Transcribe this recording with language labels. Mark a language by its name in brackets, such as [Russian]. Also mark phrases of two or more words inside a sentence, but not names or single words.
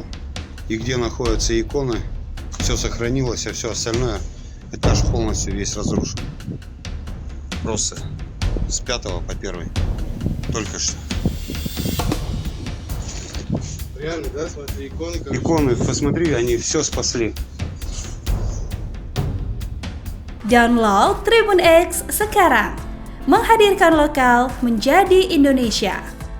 [Russian] И где находятся иконы, все сохранилось, а все остальное, этаж полностью весь разрушен. Просто с 5 по 1, только что. Реально, да, смотри, иконы как... Иконы, посмотри, они все спасли. [Indonesian] Download Tribun X sekarang, menghadirkan lokal menjadi Indonesia.